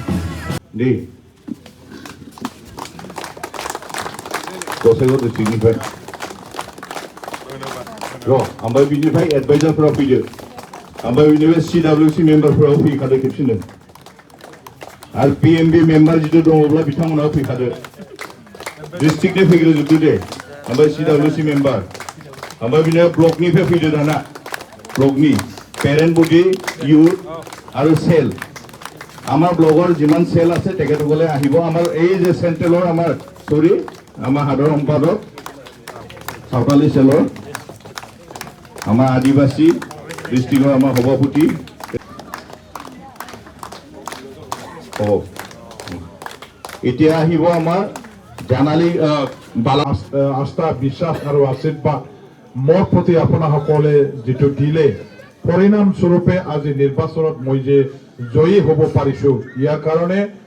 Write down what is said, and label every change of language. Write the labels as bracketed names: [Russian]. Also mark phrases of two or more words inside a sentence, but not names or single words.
[Bodo] दे गसाइगाव डिस्ट्रिक्टनिफ्राय र' ओमफ्राय बिनिफ्राय एडभाइजारफोरा फैदो ओमफ्राय बिनिफ्राय CWC मेम्बारफोराव फैखादो खेबसेनो आरो PMB मेम्बार जिथु दङब्ला बिथांमोनाव फैखादो डिस्ट्रिक्टनि फैग्रोजोबदो दे ओमफ्राय CWC मेम्बार ओमफ्राय बिनिफ्राय ब्लकनिफ्राय फैदो दाना ब्लकनि पेरेन्ट बडि इउथ [Assamese] আৰু সেল আমাৰ ব্লগৰ যিমান সেল আছে তেখেতসকলে আহিব আমাৰ এই যে চেণ্ট্ৰেলৰ আমাৰ সৰি আমাৰ সাধাৰণ সম্পাদক সাঁওতালি সেলৰ আমাৰ আদিবাসী ডিষ্ট্ৰিক্টৰ আমাৰ সভাপতি এতিয়া আহিব আমাৰ জানালী আস্থা বিশ্বাস আৰু আশীৰ্বাদ মোৰ প্ৰতি আপোনাসকলে যিটো দিলে পৰিণাম স্বৰূপে আজি নিৰ্বাচনত মই যে জয়ী হ'ব পাৰিছো ইয়াৰ কাৰণে